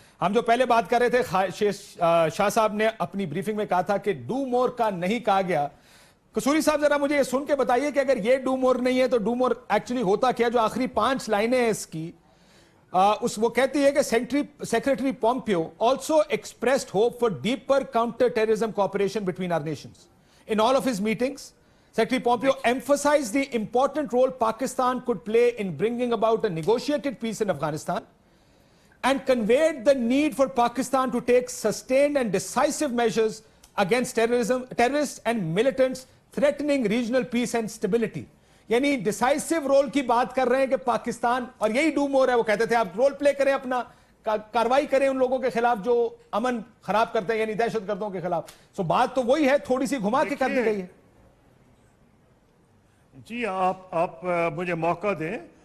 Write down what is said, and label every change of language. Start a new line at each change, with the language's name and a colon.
Urdu: ہم جو پہلے بات کر رہے تھے, شاہ صاحب نے اپنی بریفنگ میں کہا تھا کہ ڈو مور کا نہیں کہا گیا. قصوری صاحب ذرا مجھے یہ سن کے بتائیے کہ اگر یہ ڈو مور نہیں ہے تو ڈو مور ایکچولی ہوتا کیا؟ جو آخری 5 لائنیں ہیں اس کی, وہ کہتی ہے کہ
English: Secretary Pompeo also expressed hope for deeper counter terrorism cooperation between our nations. In all of his meetings Secretary Pompeo emphasized the important role Pakistan could play in bringing about a negotiated peace in Afghanistan and conveyed the need for Pakistan to take sustained and decisive measures against terrorists and militants threatening regional peace and stability.
Urdu: یعنی ڈیسائسو role کی بات کر رہے ہیں کہ پاکستان, اور یہی do more ہے. وہ کہتے تھے آپ رول پلے کریں, اپنا کاروائی کریں ان لوگوں کے خلاف جو امن خراب کرتے ہیں, یعنی دہشت گردوں کے خلاف. سو بات تو وہی ہے, تھوڑی سی گھما کے کر دی گئی ہے. جی آپ مجھے موقع دیں.